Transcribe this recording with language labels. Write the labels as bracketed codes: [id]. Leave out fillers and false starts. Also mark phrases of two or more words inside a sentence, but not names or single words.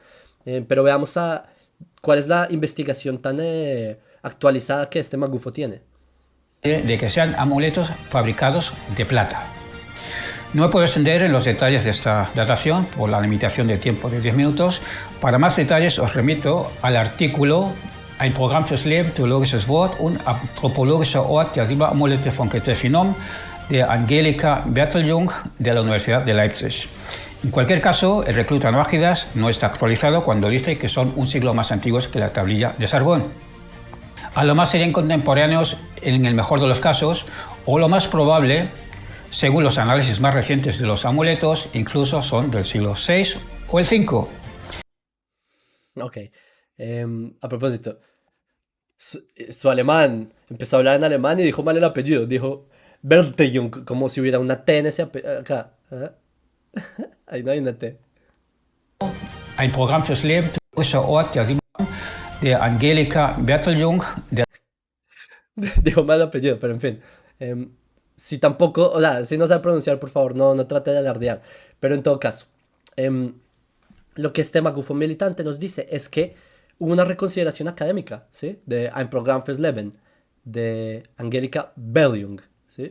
[es] Pero veamos cuál es la investigación tan actualizada que este magufo tiene. De que sean amuletos fabricados de plata. No me puedo extender en los detalles de esta datación por la limitación de tiempo de 10 minutos. Para más detalles os remito al artículo Ein Programm fürs Leben, theologisches Wort und anthropologischer Ort der 7 Amulete von Ketef Hinnom de Angelika Berteljung de la Universidad de Leipzig. En cualquier caso, el recluta Noágidas no está actualizado cuando dice que son un siglo más antiguos que la tablilla de Sargón. A lo más serían contemporáneos en el mejor de los casos, o lo más probable, según los análisis más recientes de los amuletos, incluso son del siglo VI o el V. Ok. A propósito, su alemán empezó a hablar en alemán y dijo mal el apellido. Dijo Bertejung, como si hubiera una T en ese apellido. Acá. ¿Ah? Ahí no hay una T. [de] Ein Programm fürs Leben, typischer Ort der Simon, der Angelika Berteljung, der [es] Dijo mal el apellido, pero en fin. Si tampoco, o sea, si no sabe pronunciar, por favor, no trate de alardear. Pero en todo caso, em, lo que este magufo militante nos dice es que hubo una reconsideración académica, ¿sí? De Ein Programm fürs Leben, de Angelika Berliung, ¿sí?